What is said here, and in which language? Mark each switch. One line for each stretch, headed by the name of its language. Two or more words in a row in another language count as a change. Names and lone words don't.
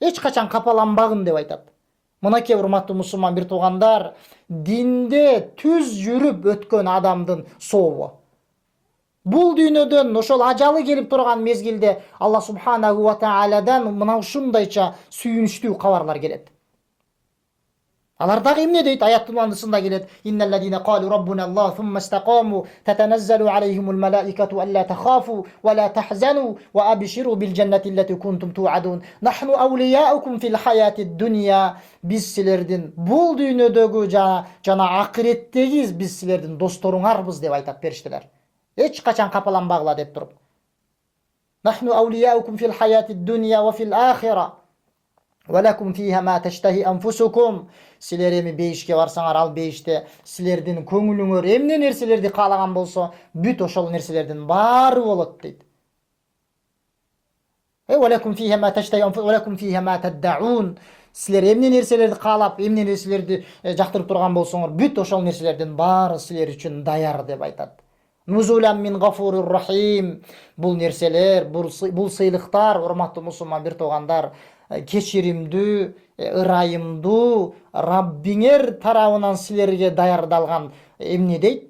Kyrgyz: Эч качан капаланбагын деп айтат. Мынакей урматтуу мусулман бир туугандар, динде түз жүрүп өткөн адамдын сообу. Бул дүйнөдөн ошол ажалы келип турган мезгилде
Arabic: الله سبحانه وتعالى
Kyrgyz: мына ушундайча сүйүнүчтүү кабарлар келет. Алар дагы эмне дейт? Аяттын андысында келет:
Arabic: "إن الذين قالوا ربنا الله ثم استقاموا تتنزل عليهم الملائكة ألا تخافوا ولا تحزنوا وأبشروا بالجنة التي كنتم توعدون. نحن أولياؤكم في الحياة الدنيا."
Kyrgyz: Биз силердин бул дүйнөдөгү жана акыреттеги биз силердин досторуңарбыз деп айтат периштелер. Эч качан капаланбагыла деп туруп.
Arabic: نحن أولياؤكم في الحياة الدنيا وفي الآخرة. ولكم فيها ما تشتهي أنفسكم.
Kyrgyz: Силер эми бейишке барсаңар, ал бейиште силердин көңүлүңөр эмне нерселерди каалаган болсо, бүт ошол нерселердин баары болот дейт.
Arabic: ولكم فيها ما تشتهي أنفسكم ولكم فيها ما تدعون.
Kyrgyz: Силер эмне нерселерди каалап, эмне нерселерди жактырып турган болсоңор, бүт ошол нерселердин баары силер үчүн даяр деп айтат.
Arabic: نزلا من غفور رحيم.
Kyrgyz: Бул нерселер, бул сыйлыктар, урматтуу мусулман бир туугандар, кечиримдүү, ырайымдуу Раббиңер тарабынан силерге даярдалган эмне дейт?